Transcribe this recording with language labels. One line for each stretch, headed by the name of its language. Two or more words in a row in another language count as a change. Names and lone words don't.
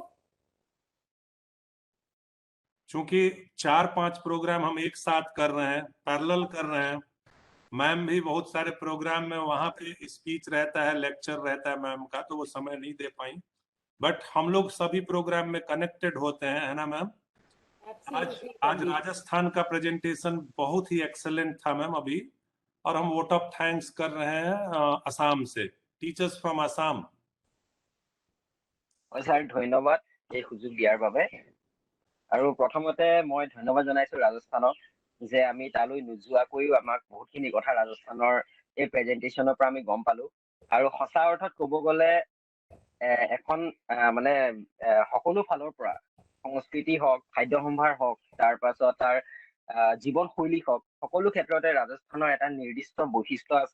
Hindi: चूंकि 4-5 प्रोग्राम हम एक साथ कर रहे हैं, पैरेलल कर रहे हैं, मैम भी बहुत सारे प्रोग्राम में वहां पे स्पीच रहता है, लेक्चर रहता है मैम का, तो वो समय नहीं दे पाई। बट हम लोग सभी प्रोग्राम में कनेक्टेड होते हैं, है ना मैम? आज राजस्थान का प्रेजेंटेशन बहुत ही एक्सेलेंट था मैम अभी, और हम
English: vote of thanks
Hindi: कर रहे हैं असम से,
English: teachers from Assam.
Assamese: ছাৰ ধন্যবাদ এই সুযোগ দিয়াৰ বাবে। আৰু প্ৰথমতে মই ধন্যবাদ জনাইছো ৰাজস্থানক যে আমি তালৈ নোযোৱাকৈও আমাক বহুতখিনি কথা ৰাজস্থানৰ এই প্ৰেজেন্টেশ্যনৰ পৰা আমি গম পালো। আৰু সঁচা অৰ্থত ক'ব গ'লে এখন মানে সকলো ফালৰ পৰা সংস্কৃতি হওক, খাদ্য সম্ভাৰ হওক, তাৰ পাছত তাৰ জীৱনশৈলী হওক, সকলো ক্ষেত্ৰতে ৰাজস্থানৰ এটা নিৰ্দিষ্ট বৈশিষ্ট্য আছে।